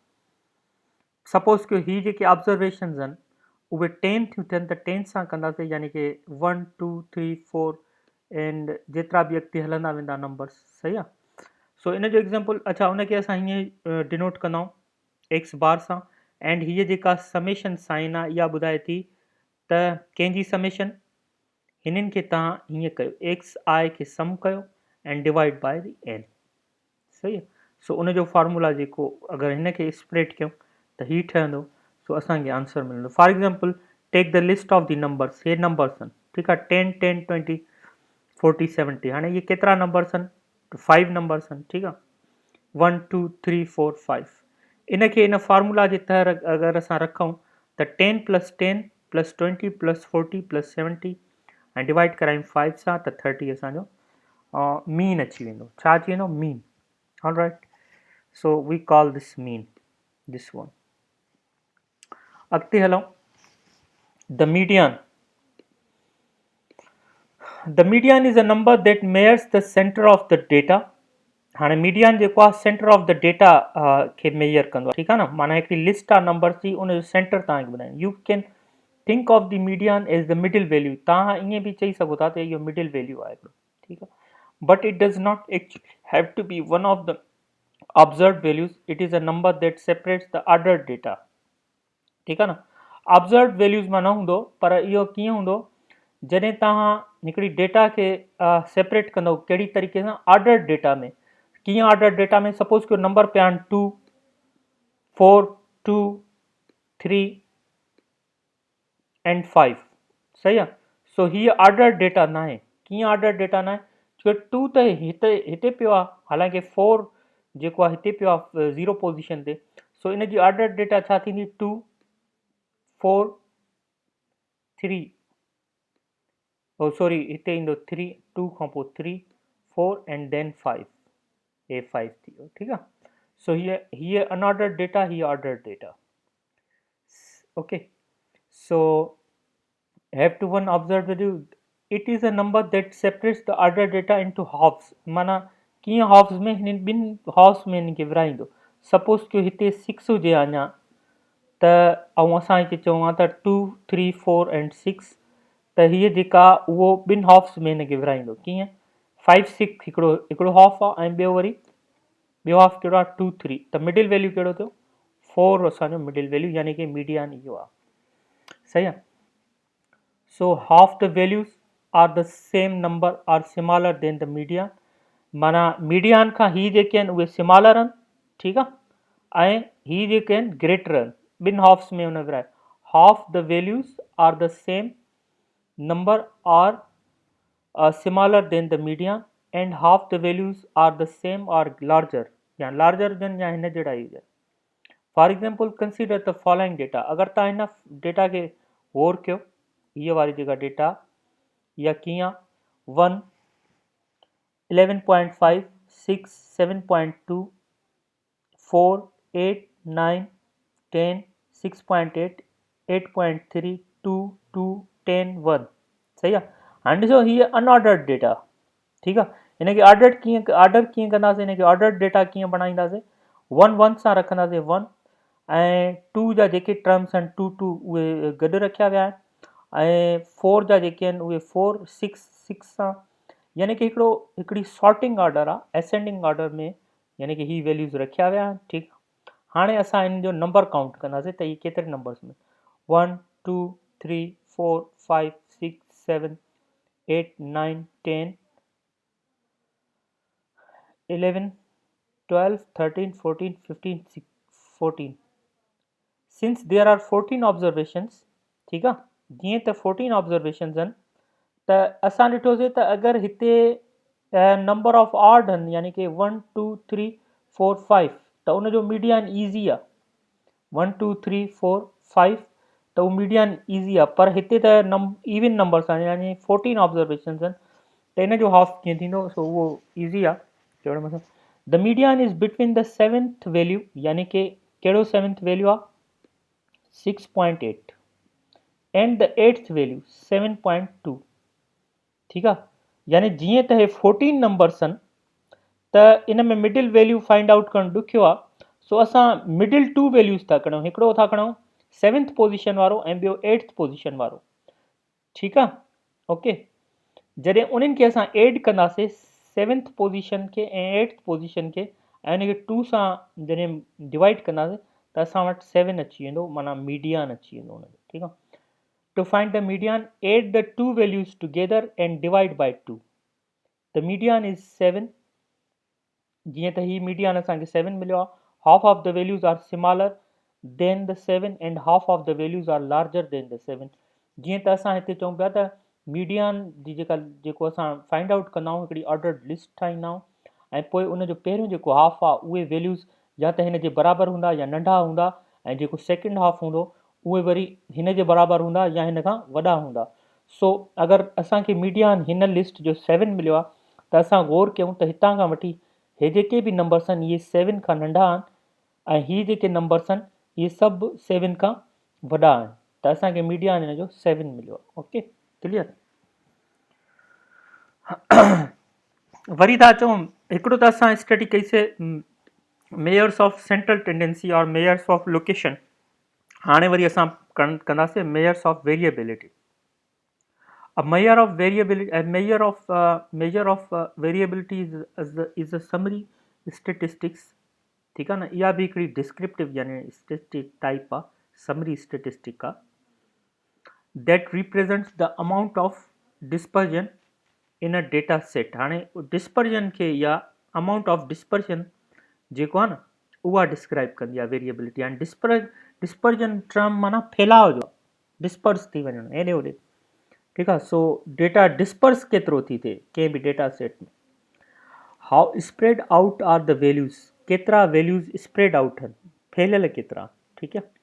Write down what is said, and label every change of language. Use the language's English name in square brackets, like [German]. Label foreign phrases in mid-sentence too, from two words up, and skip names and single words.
[Sindhi] सपोज कयो हीअ जेके ऑब्ज़र्वेशन्स आहिनि उहे 10 थियूं थियनि, त 10 सां कंदासीं, यानी कि 1 2 3 4 एंड जेतिरा बि अॻिते हलंदा वेंदा नंबर्स. सही आहे. सो इन जो एग्ज़ाम्पल, अच्छा उनखे असां हीअं डिनोट कंदा आहियूं [English] x bar [Sindhi] सां. एंड हीअ जेका [English] summation sign [Sindhi] आहे इहा ॿुधाए थी त कंहिंजी समेशन, हिननि खे तव्हां हीअं कयो, [English] x i [Sindhi] खे सम कयो एंड [English] divide by the n. [Sindhi] सही आहे. सो उनजो फार्मूला जेको अगरि हिनखे स्प्रेड कयूं त हीअ ठहंदो. सो असांखे आंसर मिलंदो. [English] For example take the list of the numbers. [Sindhi] हे नंबर्स आहिनि. ठीकु आहे. 10 10 20 40 70. हाणे इहे केतिरा नंबर्स आहिनि, 5 नंबर्स आहिनि. ठीकु आहे. 1 2 3 4 5. इनखे इन फार्मूला जे तहत अगरि असां रखूं त 10 + 10 + 20 + 40 + 70 ऐं डिवाइड करायूं 5 सां, त 30 असांजो मीन अची वेंदो. छा अची वेंदो, [English] Mean. All right. So we call this mean, this one. [Sindhi] अॻिते हलूं. [English] The median. The median is a number that measures the center of the data. [Sindhi] हाणे मीडियन जेको आहे [English] center of the data [Sindhi] खे मेजर कंदो आहे. ठीकु आहे न. माना हिकिड़ी लिस्ट आहे नंबर्स जी, उनजो सेंटर तव्हांखे ॿुधाईंदो. [English] You can think of the median as the middle value, [Sindhi] तव्हां ईअं बि चई सघो था त इहो [English] middle value [Sindhi] आहे हिकिड़ो, ठीकु आहे, [English] But it does not have to be one of the observed values. It is a number that separates the ordered data, [Sindhi] ठीकु आहे न। [English] observe values [Sindhi] मां न हूंदो, पर इहो कीअं हूंदो जॾहिं तव्हां हिकिड़ी डेटा खे सेपरेट कंदो कहिड़ी तरीक़े सां, [English] ordered data [Sindhi] में। कीअं [English] ordered data [Sindhi] में, सपोज कयो नंबर पिया आहिनि 2 4 2 3 एंड 5, सही आहे। सो हीअ [English] ordered data [Sindhi] न आहे। कीअं [English] ordered data [Sindhi] न आहे, छो 2 त हिते हिते पियो आहे, हालांकि 4 जेको आहे हिते पियो आहे 0 पोज़ीशन ते। सो इन जी [English] ordered data [Sindhi] छा थींदी, 2 4 3, [English] oh sorry [Sindhi] हिते ईंदो 3, 2 खां पोइ 3 4 [English] and then [Sindhi] 5, ए 5 थी वियो, ठीकु आहे। सो हीअ [English] unordered data, [Sindhi] हीअ [English] ordered data, [Sindhi] ओके। [English] सो have to one observe value, it is a number that separates the ordered data into halves, [Sindhi] माना कीअं halves में हिन ॿिनि halves में हिनखे विराईंदो। सपोज कयो हिते 6 हुजे अञा त, ऐं असां हिते चऊं हा त 2 3 4 एंड 6, त हीअ जेका उहो ॿिनि halves में हिनखे विराईंदो। कीअं 5 6 हिकिड़ो half आहे, ऐं ॿियो half कहिड़ो आहे 2 3, त मिडिल वैल्यू कहिड़ो थियो 4, असांजो मिडिल वैल्यू, यानी कि मीडियन इहो आहे, सही आहे। [English] So half the values are the same number are smaller than the median, [Sindhi] माना मीडियन खां ही जेके आहिनि उहे सिमालर आहिनि, ठीकु आहे, ऐं ही जेके आहिनि ग्रेटर आहिनि, ॿिनि हाफ्स में हुन विराए। [English] half the values are the same number are smaller than the median, and half the values are the same are larger, [Sindhi] या लार्जर हुजनि या हिन जहिड़ा ई हुजनि। [English] for example consider the following data, [Sindhi] अगरि तव्हां हिन डेटा खे गौर कयो, हीअ वारी जेका डेटा, या कीअं 1 11.5 6 7.2 4 8 9 10 6.8 8.3 2 2 10 1, सही आहे। हाणे ॾिसो हीअ अनऑर्डर्ड डेटा, ठीकु आहे, हिनखे ऑर्डर कीअं कंदासीं, हिनखे ऑर्डर्ड डेटा कीअं बणाईंदासीं, 1 1 सां रखंदासीं 1, ऐं 2 जा जेके टर्म्स आहिनि 2 2 उहे गॾु रखिया विया आहिनि, ऐं 4 जा जेके आहिनि उहे 4 6 6 सां, यानी कि हिकिड़ी [English] sorting order [Sindhi] आहे, [English] ascending order [Sindhi] में, यानी कि ही वैल्यूज़ रखिया विया आहिनि, ठीकु। हाणे असां हिन जो नंबर काउंट कंदासीं त हीअ केतिरे नंबर्स में, 1 2 3 4 5 6 7 8 9 10 11 12 13 14 15 14, [English] since there are 14 observations, [Sindhi] ठीकु आहे, जीअं त 14 ऑब्ज़र्वेशन्स आहिनि, त असां ॾिठोसीं त अगरि हिते [English] number of odd [Sindhi] आहिनि, यानी कि 1 2 3 4 5, त उनजो मीडियन ईज़ी आहे, 1 2 3 4 5, त उहो मीडियन ईज़ी आहे, पर हिते त [English] even numbers [Sindhi] आहिनि, यानी 14 ऑब्ज़र्वेशन्स आहिनि, त इन जो हाफ कीअं थींदो, सो उहो ईज़ी आहे। कहिड़ो मतिलबु, [English] the median is between the 7th value, [Sindhi] यानी कि कहिड़ो 7th वैल्यू आहे 6.8, [English] and the 8th value 7.2, [Sindhi] ठीकु आहे, यानी जीअं त हे 14 नंबर्स आहिनि, त इन में [English] middle value find out [Sindhi] करणु ॾुखियो आहे। सो असां [English] middle 2 values [Sindhi] था खणूं, हिकिड़ो था खणूं [English] 7th position [Sindhi] वारो ऐं ॿियो [English] 8th position [Sindhi] वारो, ठीकु आहे, ओके। जॾहिं उन्हनि खे असां एड कंदासीं [English] 7th position [Sindhi] खे ऐं [English] 8th position [Sindhi] खे, ऐं उनखे 2 सां जॾहिं डिवाइड कंदासीं त असां वटि 7 अची वेंदो, माना मीडियन अची वेंदो हुनजो, ठीकु आहे। [English] To find the median, add the two values together and divide by 2. The median is 7. [Sindhi] जीअं त ही median असांखे 7 मिलियो आहे, [English] half of the values are smaller than the 7 and half of the values are larger than the 7. [Sindhi] जीअं त असां हिते चऊं पिया त मीडियन जी जेको असां [English] find out [Sindhi] कंदा आहियूं, हिकिड़ी [English] ordered list [Sindhi] ठाहींदा आहियूं, ऐं पोइ उनजो पहिरियों जेको हाफ आहे उहे वैल्यूज़ या त हिन जे बराबरि हूंदा या नंढा हूंदा, ऐं जेको [English] second half [Sindhi] हूंदो उहे वरी हिन जे बराबरि हूंदा या हिन खां वॾा हूंदा। सो अगरि असांखे मीडियन हिन लिस्ट जो 7 मिलियो आहे, त असां गौर कयूं त हितां खां वठी हे जेके बि नंबर्स आहिनि इहे 7 खां नंढा आहिनि, ऐं हीअ जेके नंबर्स आहिनि इहे सभु 7 खां वॾा आहिनि, त असांखे मीडियन हिन जो 7 मिलियो आहे, [English] OK, clear. [Sindhi] वरी था चऊं हिकिड़ो त असां स्टडी कईसीं [English] measures of central tendency [Sindhi] और [English] measures of location. [Sindhi] हाणे वरी असां कंदासीं [English] measures of variability. A measure of variability, measure of variability is a summary statistics. [Hindi] ठीक है ना, [Sindhi] या भी हिकिड़ी डिस्क्रिप्टिव यानी [English] statistic type [Sindhi] आहे, [English] summary statistic [Sindhi] आहे, [English] that represents the amount of dispersion in a data set. [Sindhi] हाणे डिस्पर्जन खे या [English] amount of dispersion [Sindhi] जेको आहे न उहा डिस्क्राइब कंदी आहे वेरिएबिलिटी. ऐं [English] dispersion term [Sindhi] माना फैलाव जो, डिस्पर्स थी वञणु हेॾे होॾे. ठीकु आहे. सो [English] data disperse [Sindhi] केतिरो थी थिए कंहिं बि [English] data set [Sindhi] में. [English] how spread out are the values, [Sindhi] केतिरा वैल्यूज़ [English] spread out [Sindhi] आहिनि, फैलियल केतिरा. ठीकु आहे.